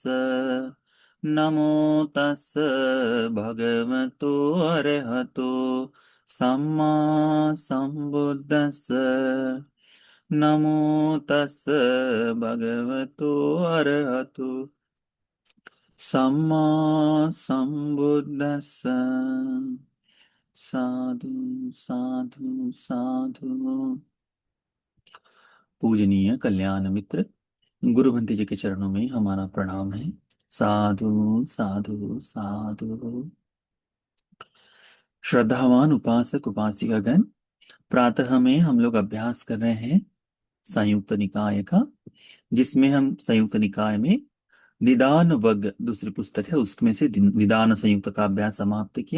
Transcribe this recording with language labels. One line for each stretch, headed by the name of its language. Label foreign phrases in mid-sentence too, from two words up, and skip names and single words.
Pali: नमो तस् भगवतो अरहतो सम्मा संबुद्दस्स। नमो तस् भगवतो अरहतो सम्मा संबुद्दस्स। साधु साधु साधु।
Hindi: पूजनीय कल्याण मित्र गुरु जी के चरणों में हमारा प्रणाम है।
Pali: साधु साधु साधु।
Hindi: श्रद्धावान उपासक उपासिकागण, प्रातः में हम लोग अभ्यास कर रहे हैं संयुक्त निकाय का, जिसमें हम संयुक्त निकाय में निदान वर्ग दूसरी पुस्तक है उसमें से निदान संयुक्त का अभ्यास समाप्त किया।